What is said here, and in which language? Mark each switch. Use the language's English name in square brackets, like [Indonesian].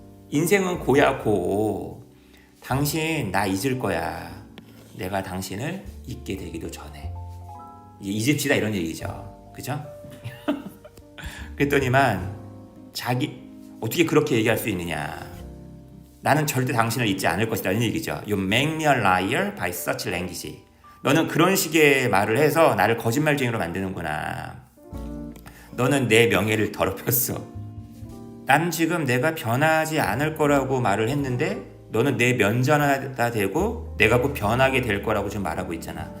[Korean] 인생은 고야 고. 당신 나 잊을 거야. 내가 당신을 잊게 되기도 전에. 잊읍시다 이런 얘기죠. 그죠? 그랬더니만 자기 어떻게 그렇게 얘기할 수 있느냐. 나는 절대 당신을 잊지 않을 것이다 이런 얘기죠. [English] You make me a liar by such language. [Korean] 너는 그런 식의 말을 해서 나를 거짓말쟁이로 만드는구나. 너는 내 명예를 더럽혔어. 난 지금 내가 변하지 않을 거라고 말을 했는데 너는 내 면전하다 대고 내가 곧 변하게 될 거라고 지금 말하고 있잖아.